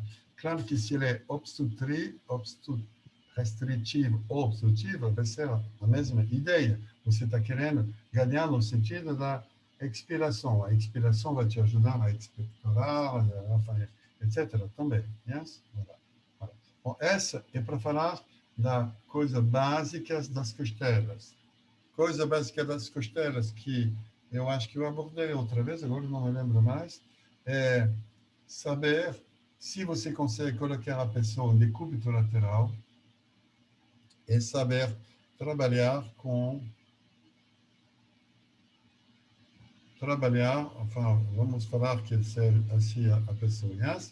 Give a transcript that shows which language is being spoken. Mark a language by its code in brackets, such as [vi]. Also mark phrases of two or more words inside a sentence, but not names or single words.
[pt] Claro que se ele é restritivo ou obstrutivo, vai ser a mesma ideia. Você está querendo ganhar no sentido da expiração. A expiração vai te ajudar a expectorar, etc. também. [fr] Yes? Voilà. Voilà. [pt] Bom, essa é para falar da coisa básica das costelas. Coisa básica das costelas que eu acho que eu abordei outra vez, agora não me lembro mais, é saber se você consegue colocar a pessoa em decúbito lateral e saber trabalhar, enfin, vamos falar que serve assim a pessoa, yes?